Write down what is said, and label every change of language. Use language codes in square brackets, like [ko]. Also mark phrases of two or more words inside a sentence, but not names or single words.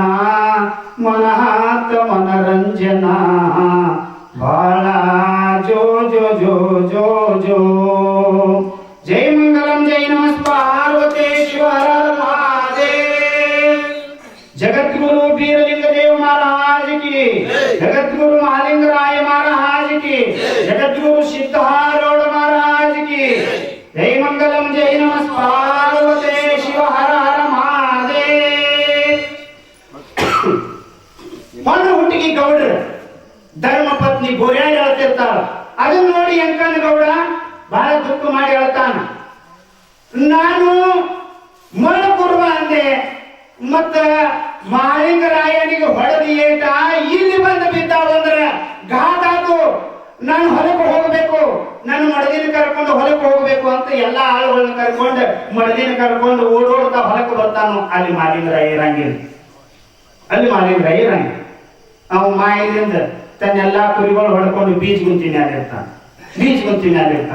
[kn] ಮನಹಾತ ಮನರಂಜನ ಬಾಳ ಜೋ ಜೋ ಜೋ ಜೋ ಜೋ ಜೈ ಮಂಗಲಂ ಜೈ ನಮಃ ಪಾರ್ವತೇಶ್ವರ ಮಹಾದೇವ್ ಜಗದ್ಗುರು ಬೀರಲಿಂಗ ದೇವ [hi] महाराज की जगद्गुरु महालिंगराय महाराज की जगद्गुरु सिद्धारूढ़ महाराज की जय मंगलम जय नमः पार्वते शिव हर हर महादेव [kn] ಹೊನ್ನು ಹುಟ್ಟಿಗೆ ಗೌಡ್ರ ಧರ್ಮ ಪತ್ನಿ ಬೋರ್ಯಾಡಿ ಹೇಳ್ತಿರ್ತಾಳ ಅದನ್ನ ನೋಡಿ ಎಂಕಣ್ಣ ಗೌಡ ಬಹಳ ದುಃಖ ಮಾಡಿ ಹೇಳ್ತಾನ ನಾನು ಮನಪೂರ್ವ ಅಂದೆ ಮತ್ತ ಮಾಲಿಂಗರಾಯನಿಗೆ ಹೊಡೆದಿ ಏಟ ಇಲ್ಲಿ ಬಂದು ಬಿದ್ದಾಳು ಅಂದ್ರೆ ಘಾಟ್ ಆತು ನಾನು ಹೊಲಕ್ಕೆ ಹೋಗಬೇಕು ನಾನು ಮಡದಿನ ಕರ್ಕೊಂಡು ಹೊಲಕ್ಕೆ ಹೋಗಬೇಕು ಅಂತ ಎಲ್ಲಾ ಆಳುಗಳನ್ನ ಕರ್ಕೊಂಡು ಮಡದಿನ ಕರ್ಕೊಂಡು ಓಡೋಡ್ತಾ ಹೊಲಕ್ಕೆ ಬರ್ತಾನು ಅಲ್ಲಿ ಮಾಲಿಂಗರಾಯ ಇರಂಗಿಲ್ಲ ಅಲ್ಲಿ ಮಾಲಿಂಗರಾಯ ಇರಂಗಿಲ್ಲ ಅವ ಮಾಯದಿಂದ ತನ್ನೆಲ್ಲಾ ಕುರಿಗಳು ಹೊಡ್ಕೊಂಡು ಬೀಚ್ ಗುಂತಿನಿ ಆಗಿರ್ತಾನೆ ಬೀಚ್ಕೊಂತೀನಿ ಅಲ್ಲಿರ್ತಾನ.